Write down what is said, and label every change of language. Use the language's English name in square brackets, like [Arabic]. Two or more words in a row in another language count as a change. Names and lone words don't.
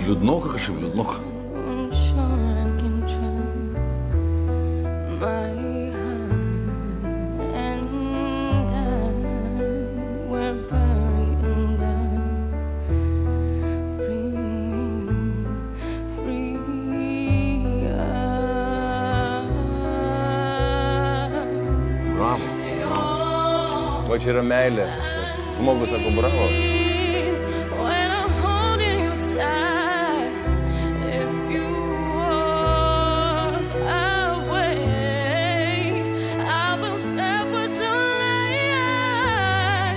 [Lithuanian] Liūdnoka kažkaip, liūdnoka. [English] I'm sure I can trust my heart and we're buried in dust. Free me, free us. [Lithuanian] Bravo. Va čia yra meilė. Žmogus sako bravo. [English] When I'm holding you tight, if you walk away, I will stay for too late.